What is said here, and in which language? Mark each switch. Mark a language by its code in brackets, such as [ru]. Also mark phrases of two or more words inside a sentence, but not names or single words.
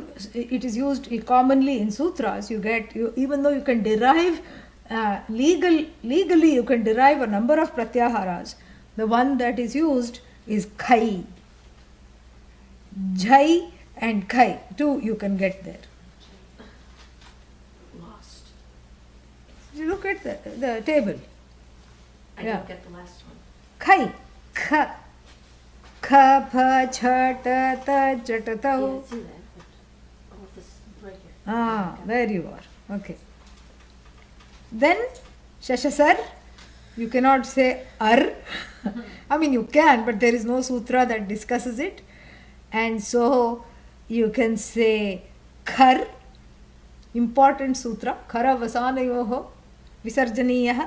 [en] It is used commonly in sutras. Even though you can derive legally, you can derive a number of pratyaharas. The one that is used is khai. Jai and khai, 2 you can get there. Lost. You look at the table. I Yeah. didn't get the last one. [sa] Khai, kha, kha, pha, cha, ta, ta, ja, ta, ta. [en] Yeah, I see that, but all of this right here. Ah, there you are. Okay. Then shashasar, you cannot say ar. I mean, you can, but there is no sutra that discusses it. And so you can say khar, important sutra, [sa] khara vasanayoho visarjaniyaha.